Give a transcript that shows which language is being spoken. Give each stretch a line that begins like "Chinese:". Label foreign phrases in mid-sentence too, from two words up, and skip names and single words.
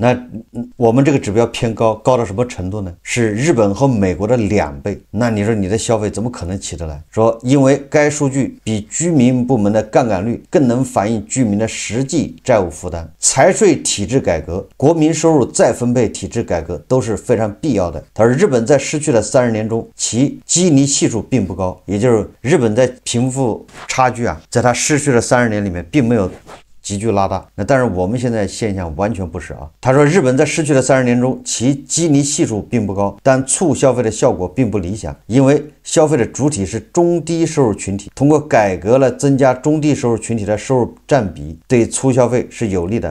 Chinese: 那我們這個指標偏高，高到什麼程度呢？是日本和美國的2倍。那你說你的消費怎麼可能起得來？說因為該數據比居民部門的槓桿率更能反映居民的實際債務負擔。財稅體制改革、國民收入再分配體制改革都是非常必要的。他說日本在失去的30年中，其基尼係數並不高，也就是日本在貧富差距啊，在他失去的30年裡面並沒有急劇拉大。那但是我們现在现象完全不是啊。他说，日本在逝去的30年中，其基尼系数并不高，但促消费的效果并不理想，因为消费的主体是中低收入群体，通过改革了增加中低收入群体的收入占比，对促消费是有利的。